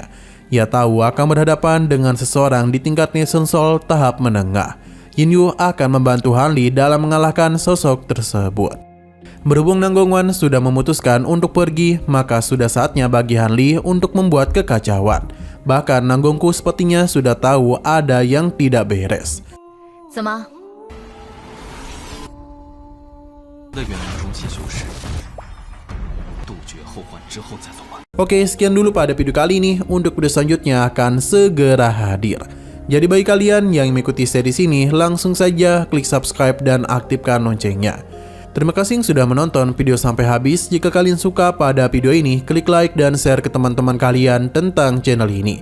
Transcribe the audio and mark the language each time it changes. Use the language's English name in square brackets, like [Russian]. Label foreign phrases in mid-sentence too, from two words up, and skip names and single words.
[Indonesian] Ia tahu akan berhadapan dengan seseorang di tingkat Nation Soul tahap menengah. Yin Yu akan membantu Hanli dalam mengalahkan sosok tersebut. Berhubung Nanggongwan sudah memutuskan untuk pergi, maka sudah saatnya bagi Hanli untuk membuat kekacauan. Bahkan Nanggongku sepertinya sudah tahu ada yang tidak beres. [Chinese] 怎么？的远离中心修士，杜绝后患之后再走吧。 [Indonesian] Oke, sekian dulu pada video kali ini. Untuk video selanjutnya akan segera hadir. Jadi bagi kalian yang mengikuti series ini, langsung saja klik subscribe dan aktifkan loncengnya. Terima kasih yang sudah menonton video sampai habis. Jika kalian suka pada video ini, klik like dan share ke teman-teman kalian tentang channel ini.